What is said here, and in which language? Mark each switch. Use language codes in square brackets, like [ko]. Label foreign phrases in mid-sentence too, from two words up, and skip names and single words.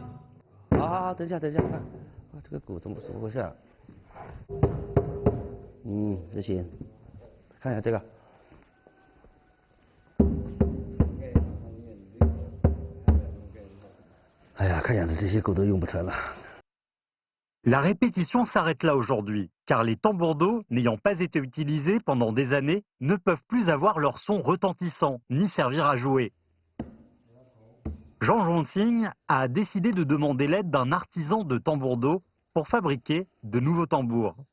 [zh] 等一下，看，这个鼓怎么回事？这行，看一下这个。哎呀，看样子这些鼓都用不成了。 [fr] La répétition s'arrête là aujourd'hui, car les tambours-do, n'ayant pas été utilisés pendant des années, ne peuvent plus avoir leur son retentissant, ni servir à jouer. Zhang Zhongxing a décidé de demander l'aide d'un artisan de tambour-do pour fabriquer de nouveaux tambours.